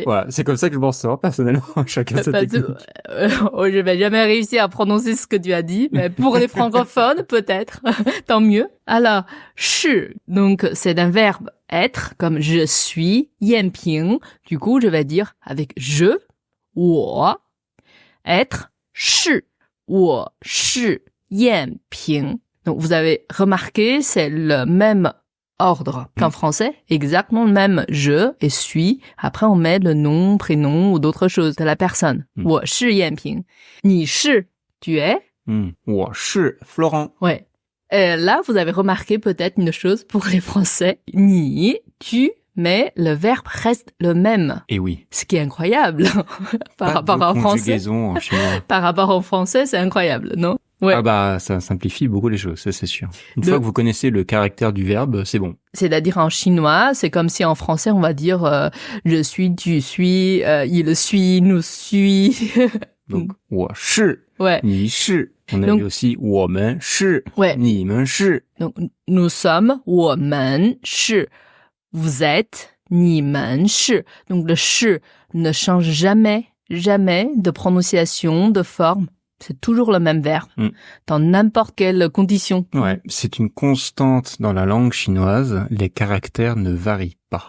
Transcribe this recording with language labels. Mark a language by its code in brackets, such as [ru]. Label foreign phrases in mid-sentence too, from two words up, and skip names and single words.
[fr] Voilà, c'est comme ça que je m'en sors personnellement. Chacun sa technique. Je vais jamais réussir à prononcer ce que tu as dit, mais pour les francophones, peut-être. Tant mieux. Alors, shi, donc, c'est un verbe être, comme je suis, yanping. Du coup, je vais dire avec je, [zh] 我, être, shi, 我是燕平. [fr] Donc, vous avez remarqué, c'est le même ordre qu'en français, exactement le même je et suis. Après, on met le nom, prénom ou d'autres choses de la personne. [zh] 我是燕平. 你是, [fr] tu es. [zh] 我是 Florent. [fr] Ouais. Là, vous avez remarqué peut-être une chose pour les Français. 你, tu, mais le verbe reste le même. Et oui. Ce qui est incroyable. Par rapport au français. Conjugaison en chinois. Par rapport au français, c'est incroyable, non? Ouais. Ah bah, ça simplifie beaucoup les choses, ça c'est sûr. Une fois que vous connaissez le caractère du verbe, c'est bon. C'est-à-dire en chinois, c'est comme si en français on va dire je suis, tu suis, il suit, nous suit. [zh] Donc 我是 [fr] Ouais. [zh] 你是 [fr] on a Donc- vu aussi [zh] 我们是 [fr] Ouais. [zh] 你们是 [fr] Donc nous sommes, [zh] 我们是, [fr] vous êtes, [zh] 你们是. [fr] Donc le 是 ne change jamais, jamais de prononciation, de forme. C'est toujours le même verbe, dans n'importe quelle condition. Ouais, c'est une constante dans la langue chinoise, les caractères ne varient pas.